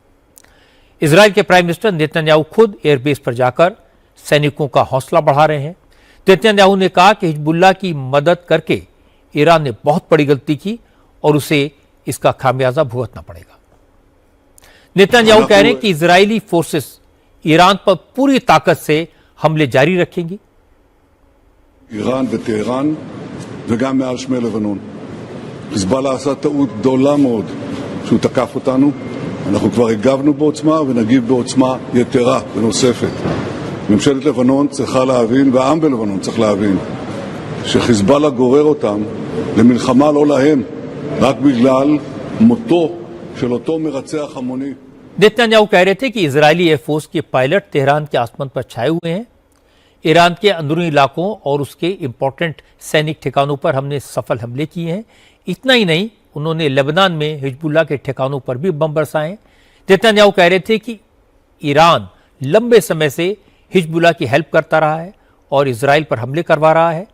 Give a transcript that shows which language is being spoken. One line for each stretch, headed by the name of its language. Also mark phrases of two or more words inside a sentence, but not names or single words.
Hindi: इजराइल के
English: prime minister
Hindi: नेतन्याहू खुद एयरबेस पर जाकर सैनिकों का हौसला बढ़ा रहे हैं। नेतन्याहू ने कहा कि हिजबुल्लाह की मदद करके ईरान ने बहुत बड़ी गलती की और उसे इसका खामियाजा भुगतना पड़ेगा। नेतन्याहू कह रहे हैं कि इजरायली फोर्सेस ईरान पर पूरी ताकत से हमले जारी रखेंगी।
Hebrew: איראן וטהרן וגם מעל שמי לבנון. חיזבאללה עשה טעות גדולה מאוד שהוא תקף אותנו. אנחנו כבר הגבנו בעוצמה ונגיב בעוצמה יתרה ונוספת. ממשלת לבנון צריכה להבין, והעם בלבנון צריך להבין, שחיזבאללה גורר אותם למלחמה לא להם, רק בגלל מותו של אותו מרצח המוני.
Hindi: नेतन्याहू कह रहे थे कि इजरायली एयरफोर्स के पायलट तेहरान के आसमान पर छाए हुए हैं। ईरान के अंदरूनी इलाकों और उसके इंपॉर्टेंट सैनिक ठिकानों पर हमने सफल हमले किए हैं। इतना ही नहीं, उन्होंने लेबनान में हिजबुल्लाह के ठिकानों पर भी बम बरसाए। नेतन्याहू कह रहे थे कि ईरान लंबे समय से हिजबुल्लाह की हेल्प करता रहा है और इजराइल पर हमले करवा रहा है।